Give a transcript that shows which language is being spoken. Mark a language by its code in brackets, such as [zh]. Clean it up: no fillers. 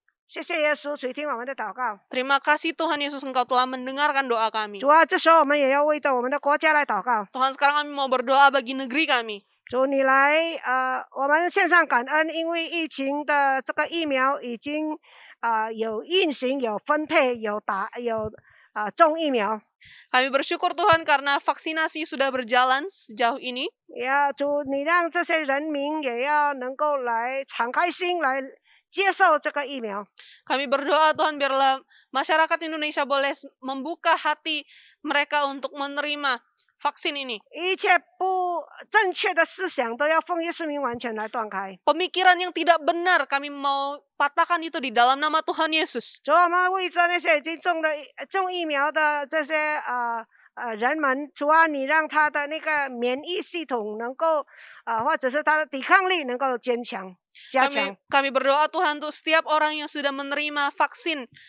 [zh] 谢谢耶稣垂听我们的祷告。 [id] Terima kasih Tuhan Yesus, Engkau telah mendengarkan doa kami. [zh] 主啊，这时候我们也要为着我们的国家来祷告。 [id] Tuhan, sekarang kami mau berdoa bagi negeri kami. [zh] 主，你来，我们线上感恩，因为疫情的这个疫苗已经有运行、有分配、有种疫苗。 [id] Kami bersyukur Tuhan karena vaksinasi sudah berjalan sejauh ini. [zh] 呀，主，你让这些人民也要能够来敞开心来接受这个疫苗。 [id] Kami berdoa Tuhan, biarlah masyarakat Indonesia boleh membuka hati mereka untuk menerima vaksin ini. [zh] 一切不正确的思想都要奉耶稣名完全来断开。 [id] Pemikiran yang tidak benar kami mau patahkan itu di dalam nama Tuhan Yesus. [zh] 主，我们为着那些已经种疫苗的这些人们，主啊，你让他的那个免疫系统能够或者是他的抵抗力能够加强。 [id] Kami berdoa Tuhan untuk setiap orang yang sudah menerima vaksin.